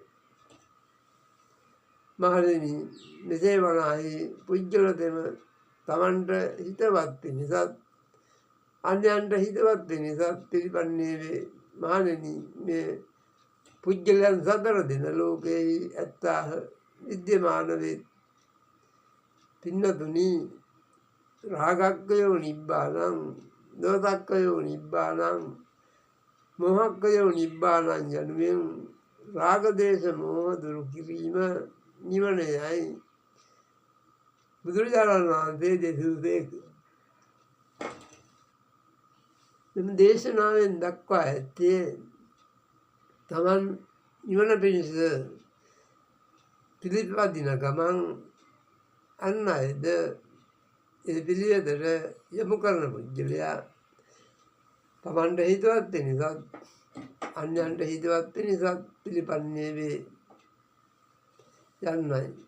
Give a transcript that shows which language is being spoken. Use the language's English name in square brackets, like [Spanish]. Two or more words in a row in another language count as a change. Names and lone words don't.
[Sinhala] මහණෙනි, මෙසේ වනාහි පුද්ගල දෙම තමන්ට හිතවත් පිණිසත් අන්‍යයන්ට හිතවත් පිණිසත් පිළිපන්නේ වේ. මහණෙනි, මේ පුද්ගලයන් සතර දෙන ලෝකයෙහි ඇත්තාහ විද්‍යමාන වේ. පින්නතුනි, [Pali] රාගක්කයෝ නිබ්බානං, දෝසක්කයෝ නිබ්බානං, මොහක්කයෝ නිබ්බානං [Sinhala] යනුවෙන් රාග දේශ මෝහ දුරු කිරීම නිවනයයි බුදුරජාණන් වහන්සේ දෙසූ සේක. මෙම දේශනාවෙන් දක්වා ඇත්තේ තමන් නිවන පිණිස පිළිපදින ගමන් අන් අයද ඒ පිළිවෙතට යොමු කරන පුද්ගලයා තමන්ට හිතවත් පිණිසත් අන්‍යයන්ට හිතවත් පිණිසත් පිළිපන්නේ වේ යන්නයි.